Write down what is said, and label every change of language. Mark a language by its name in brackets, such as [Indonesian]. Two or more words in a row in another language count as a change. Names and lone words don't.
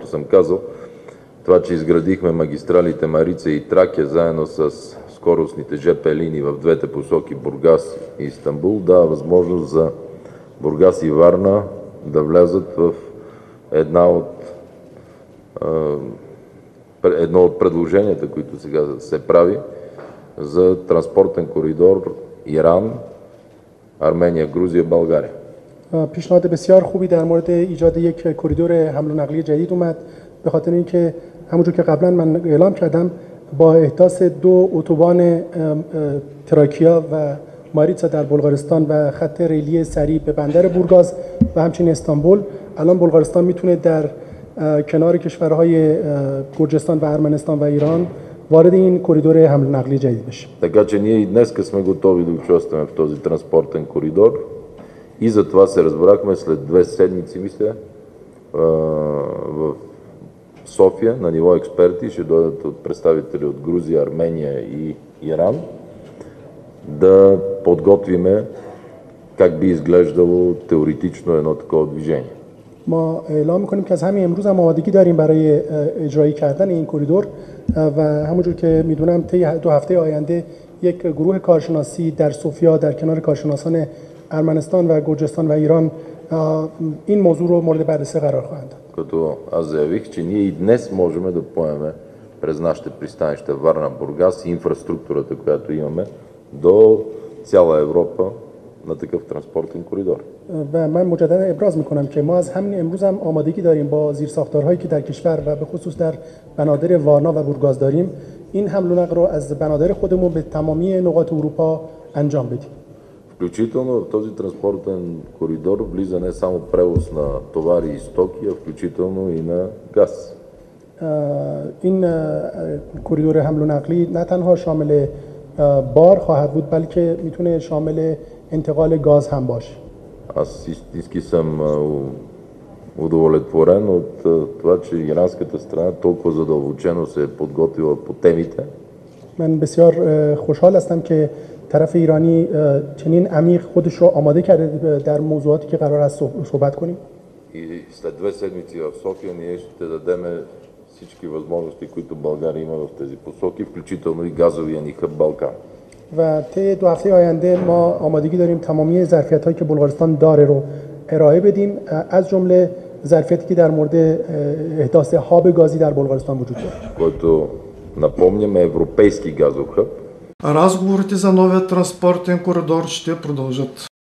[Bulgarian] съм казал, това, че изградихме магистралите Марица и Тракия заедно с скоростните ЖП линии в двете посоки Бургас и Истанбул, дава възможност за Бургас и Варна да влязат в едно от предложенията, които сега се прави за транспортен коридор Иран, Армения, Грузия, България. [Persian] پیشنهاد بسیار خوبی در مورد ایجاد یک کریدور حمل و نقلیه جدید اومد به خاطر اینکه همونجور که قبلا من اعلام کردم با احداث دو اتوبان تراکیا و ماریتسا در بلغارستان و خط ریلی سریع به بندر بورگاز و همچنین استانبول الان بلغارستان میتونه در کنار کشورهای گرجستان و ارمنستان و ایران وارد این کوریدور حمل و نقلیه جدید بشه. [Bulgarian] Така че ние и днес сме готови да участваме в този транспортен коридор и за това се разбрахме след 2 седмици, мисля, в София на ниво експерти, ще дойдат от представители от Грузия, Армения и Иран, да подготвиме как би изглеждало теоретично едно такова движение. [Persian] ما اعلام می‌کنیم که از همین امروز هم آمادگی داریم برای اجرایی کردن این کوریدور و همونجور که میدونم طی 2 هفته آینده یک گروه کارشناسی در سوفیا در کنار کارشناسان ارمنستان و گرجستان و ایران این موضوع رو مورد بررسی قرار خواهند داد. [Bulgarian] Като аз заявих, че ние и днес можем да поемем през нашите пристанища Варна, Бургас и инфраструктурата, която имаме до цяла Европа на такъв транспортен коридор. [Persian] و من مجددا ابراز میکنم که ما از همین امروز هم آمادگی داریم با زیرساختارهایی که در کشور و به خصوص در بنادر وارنا و بورگاز داریم این حمل و نقل رو از بنادر خودمون به تمامی نقاط اروپا انجام بدیم. [Bulgarian] Включително в този транспортен коридор влиза не само превоз на товари и стоки, а включително и на газ. [Persian] این کوریدور حمل و نقلی نه تنها شامل بار خواهد بود بلکه میتونه شامل انتقال گاز هم باشه. [Bulgarian] Аз истински съм удовлетворен от това, че иранската страна толкова задълбочено се е подготвила по темите. [Persian] من بسیار خوشحال هستم که طرف ایرانی چنین عمیق خودش رو آماده کرده در موضوعاتی که قرار است صحبت کنیم. [Bulgarian] И след 2 седмици в София ние ще дадем всички възможности, които България има в тези посоки, включително и газовия ни хъб Балкан. [Persian] و طی 2 هفته آینده ما آمادگی داریم تمامی ظرفیت‌هایی که بلغارستان داره رو ارائه بدیم از جمله ظرفیتی که در مورد احداث هاب گازی در بلغارستان وجود داره. [Bulgarian] Който напомняме европейски газов хъб. Разговорите за новия транспортен коридор ще продължат.